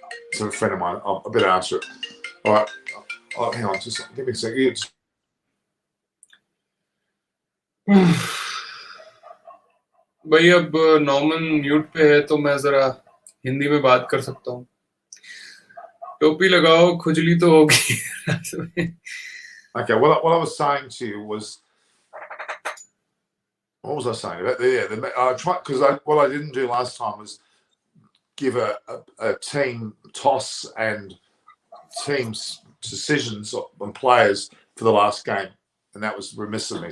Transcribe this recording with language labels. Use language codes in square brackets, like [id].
[en] It's a friend of mine. I better answer it. All right. Oh, hang on, just give me a second. [hi] भाई अब Norman mute पे है तो मैं जरा हिंदी में बात कर सकता हूँ. टोपी लगाओ, खुजली तो होगी. [en] Okay, what I was saying to you was, what was I saying about what I didn't do last time was give a team toss and teams decisions on players for the last game, and that was remiss of me.